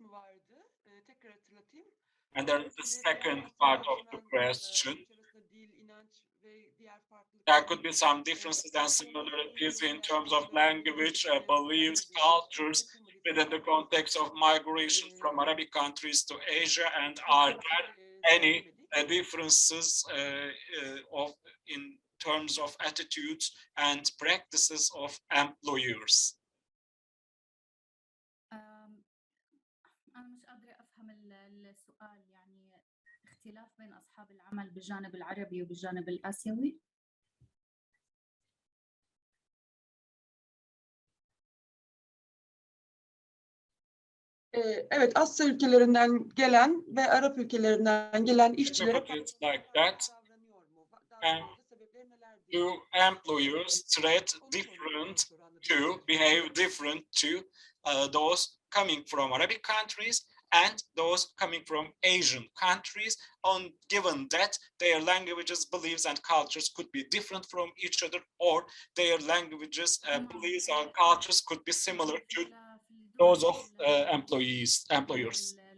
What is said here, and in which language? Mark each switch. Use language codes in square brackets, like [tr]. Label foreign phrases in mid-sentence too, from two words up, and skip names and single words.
[en] And then the second part of the question, there could be some differences and similarities in terms of language, beliefs, cultures within the context of migration from Arabic countries to Asia, and are there any differences of in terms of attitudes and practices of employers? [ar] أنا مش قادرة أفهم السؤال، يعني اختلاف بين أصحاب العمل بالجانب العربي وبالجانب الآسيوي؟ [tr] Evet, Asya ülkelerinden gelen ve Arap ülkelerinden gelen işçilere [en] Put it like that. Do employers treat different to behave different to those coming from Arabic countries and those coming from Asian countries, on given that their languages, beliefs, and cultures could be different from each other, or their languages, beliefs, or cultures could be similar to those of employers.